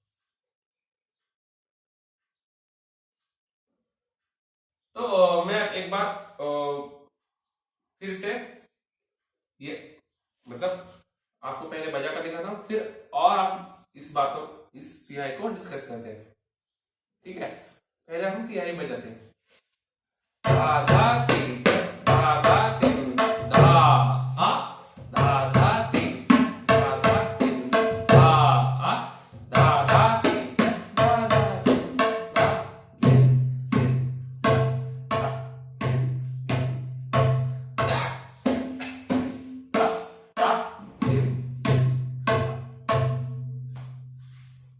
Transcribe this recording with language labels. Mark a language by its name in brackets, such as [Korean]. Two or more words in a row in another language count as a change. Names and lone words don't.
[Hindi] तो मैं एक बार फिर से ये मतलब आपको पहले बजा कर दिखाता हूं, फिर और आप इस तिहाई को डिस्कस करते हैं, ठीक है? पहले हम तिहाई बजाते हैं। धा धा तीट धा धा तीन धा आ, धा धा तीट धा धा तीन धा आ, धा धा तीट धा धा तीन धा दिन दिन धा धा दिन।